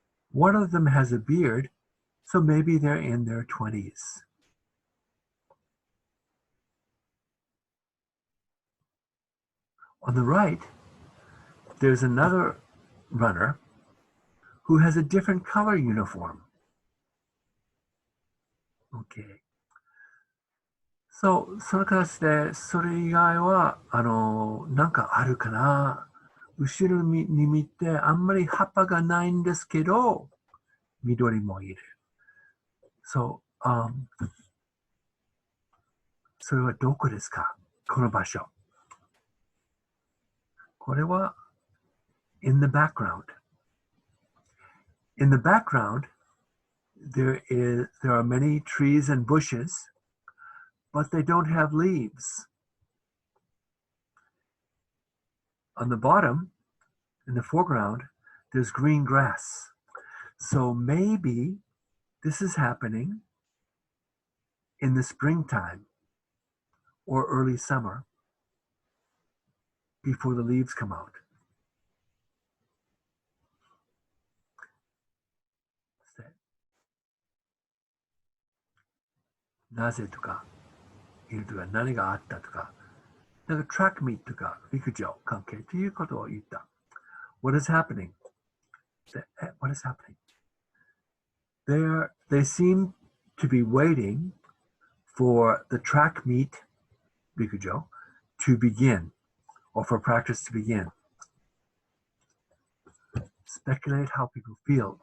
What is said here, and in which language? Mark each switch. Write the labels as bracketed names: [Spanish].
[English] One of them has a beard, so maybe they're in their 20s. On the right, there's another runner who has a different color uniform. Okay. [Japanese] So, その形で、それ以外は、なんかあるかな。後ろに見て、あんまり葉っぱがないんですけど、緑もいる。 So, それはどこですか？この場所。これは [English] in the background. In the background, there are many trees and bushes, but they don't have leaves. On the bottom, in the foreground, there's green grass. So maybe this is happening in the springtime or early summer. before the leaves come out. [Japanese] なぜとか、いるとか、何があったとか、なんか track meet とか、陸上関係ということを言った。 [English] What is happening? What is happening? They seem to be waiting for the track meet, 陸上, to begin, or for practice to begin. Speculate how people feel.